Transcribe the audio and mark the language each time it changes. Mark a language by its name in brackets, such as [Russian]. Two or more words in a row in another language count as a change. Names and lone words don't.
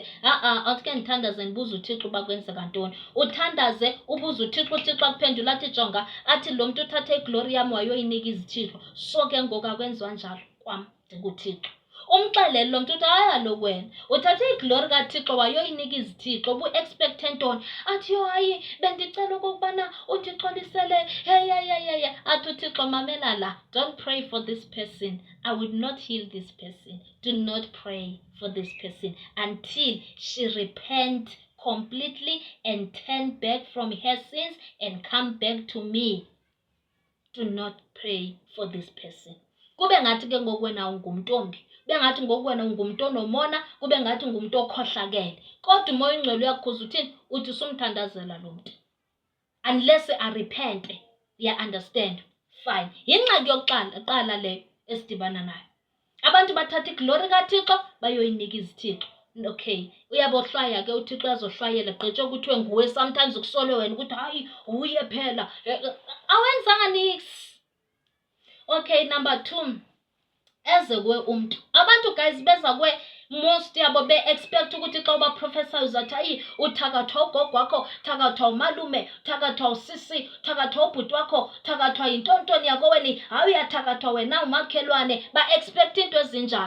[Xhosa] Awuthi ndithandaze ndibuze uThixo uba kwenzeka ntoni. Uthandaze ubuze uThixo, uThixo akuphendula athi jonga, athi lo muntu uthathe iglory yami wayoyinika izithixo. So ke ngoku akwenziwa njalo kwam ndinguThixo. Umxelele lo muntu uthi hayi kaloku wena uthathe iglory kaThixo wayoyinika izithixo, ubu-expecte ntoni? Athi yo hayi bendicela okokubana undixolisele hey. Athi uThixo mamela la, [English] don't pray for this person. I will not heal this person. Do not pray for this person until she repent completely and turn back from her sins and come back to me. Do not pray for this person. [Xhosa] Kube ngathi ke ngoku wena ungumntombi, kube ngathi ngoku wena ungumntu onomona, kube ngathi ungumntu okhohlakele. Kodwa umoya oyingcwele uyakhuza uthini? Uthi sumthandazela lo muntu. [English] Unless arepente, understand? Fine. [Xhosa] Yingxaki yokuqala leyo esidibana nayo. Abantu bathatha iglory kaThixo bayoyinika izithixo. Okay, uyabohlwaya ke uThixo uyazohlwayela gqithe kuthiwe nguwe, sometimes ukusolwe wena ukuthi hayi uye phela. Awenzanga nix. [English] Okay, number 2. [Xhosa] Eze kwe umuntu. Abantu guys beza kwe most yabo be-expect ukuthi xa uba professor uzathi hayi uthakathwa ugogo wakho, thakathwa umalume, thakathwa usisi, thakathwa ubhuti wakho, thakathwa yintontoni yako wena, hayi uyathakathwa wena umakhelwane, ba-expect into ezinjalo.